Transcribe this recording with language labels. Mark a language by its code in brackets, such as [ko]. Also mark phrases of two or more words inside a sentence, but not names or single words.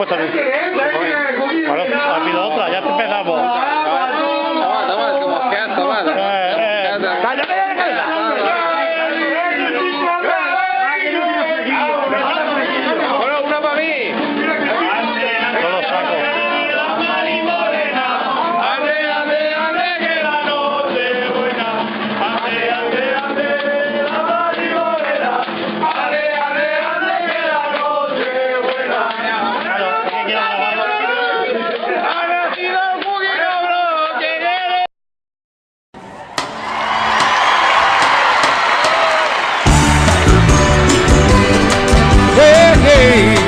[es] Bueno, ha habido otra, ya empezamos. Toma, que mosqueas, toma. Bueno, una para mí. No lo saco. Ande, ande, ande, que la noche es buena. Ande, ande, ande, la marimonera. Ande, ande, ande, que la noche es buena. Claro, es que quiero grabarlo. Ha nacido un juguito broche de... Hey, hey.